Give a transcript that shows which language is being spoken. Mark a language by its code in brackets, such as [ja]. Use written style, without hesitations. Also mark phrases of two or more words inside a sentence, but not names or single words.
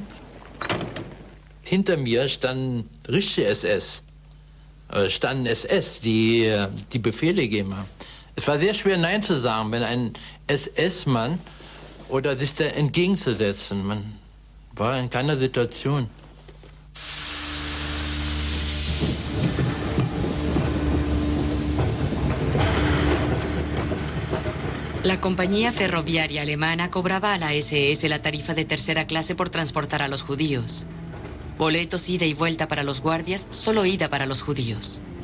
[de] Hinter mir standen richtige SS, standen SS, die die Befehle gegeben haben. Es war sehr schwer, Nein zu sagen, wenn ein SS-Mann oder sich da entgegenzusetzen. Man war in keiner Situation. [es] La compañía ferroviaria alemana cobraba a la SS la tarifa de tercera clase por transportar a los judíos. Boletos ida y vuelta para los guardias, solo ida para los judíos.